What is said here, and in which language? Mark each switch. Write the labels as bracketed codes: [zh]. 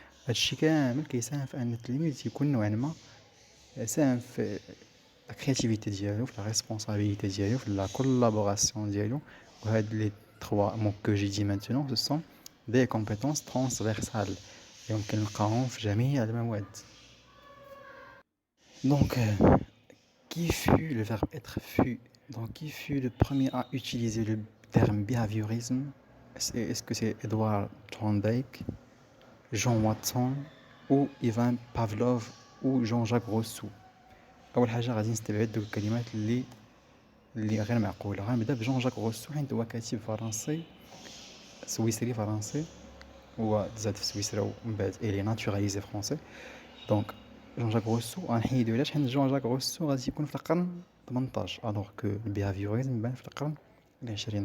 [ar] هادشي كامل كيساهم في ان التلميذ يكون نوعا ما ساهم في لا كرياتيفيتي ديالو، في لا ريسبونسابيلتي ديالو، في لا كولابوراسيون ديالو. وهاد لي [fr] 3 mots que j'ai dit maintenant ce sont des compétences transversales [ar] يمكن نلقاهم في جميع المواد. [fr] Donc qui fut le verbe être fut? Donc qui fut le premier à utiliser le terme behaviorisme? Est-ce que c'est Edward Thorndike, Jean Watson ou Ivan Pavlov ou Jean-Jacques Rousseau؟ [ar] اول حاجه غادي نستبعد دوك الكلمات اللي غير معقوله. غنبدا بجون جاك روسو، حيت هو كاتب فرنسي سويسري فرنسي، هو تزاد في سويسرا ومن بعد الي ناتوراليزي فرونسي. دونك جون جاك روسو غنحيدو علاش؟ حيت جون جاك روسو غادي يكون في القرن 18 الوغ كو البيهافيوريزم يبان في القرن 20.